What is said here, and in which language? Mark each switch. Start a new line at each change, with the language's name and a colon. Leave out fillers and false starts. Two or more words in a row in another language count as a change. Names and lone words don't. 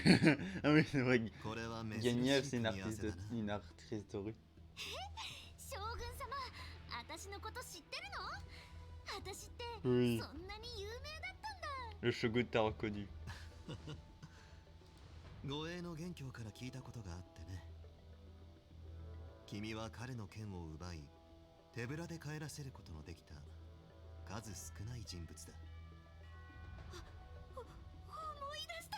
French: Ah oui, c'est vrai. Gagnef, c'est une artiste de rue.
Japanese: 将軍様、私のこと知ってるの？私って
French: Oui.
Japanese: そんなに有名だったんだ。
French: Le shogun t'a reconnu.
Japanese: 護衛の元凶から聞いたことがあってね。君は彼の剣を奪い、手ぶらで帰らせることのできた数少ない人物だ。思い出した。